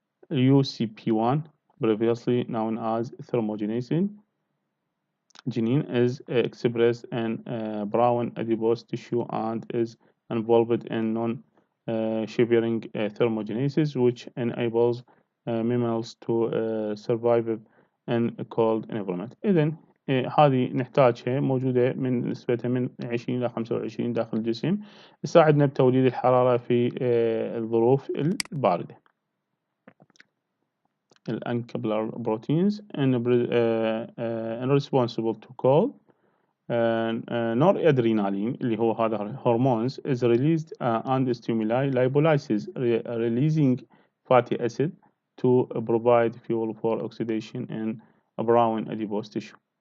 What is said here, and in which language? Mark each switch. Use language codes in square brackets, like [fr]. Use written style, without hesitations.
[en] UCP1, previously known as thermogenesis gene, is expressed in brown adipose tissue and is involved in non-shivering thermogenesis, which enables mammals to survive in a cold environment. [ar] إذن هذه نحتاجها، موجودة من نسبتها من 20 إلى 25 داخل الجسم، تساعدنا بتوليد الحرارة في الظروف الباردة. [en] الانكابلر proteins and responsible to cold. noradrenaline [ar] اللي هو هذا [en] hormones is released and stimuli lipolysis, releasing fatty acid to provide fuel for oxidation in brown adipose tissue.